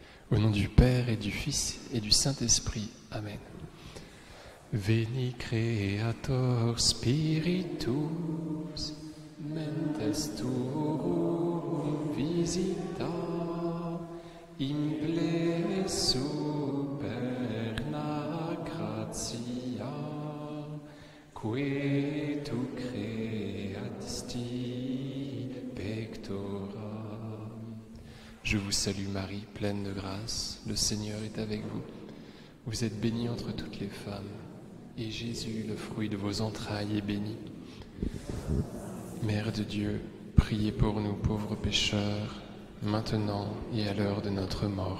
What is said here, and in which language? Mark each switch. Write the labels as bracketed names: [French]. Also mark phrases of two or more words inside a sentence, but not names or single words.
[French] Au nom du Père et du Fils et du Saint-Esprit. Amen. [Latin] Veni Creator Spiritus, mentes tuum visita, imple superna gratia, que tu creasti pectora. [French] Je vous salue Marie, pleine de grâce, le Seigneur est avec vous. Vous êtes bénie entre toutes les femmes, et Jésus, le fruit de vos entrailles, est béni. Mère de Dieu, priez pour nous pauvres pécheurs, maintenant et à l'heure de notre mort.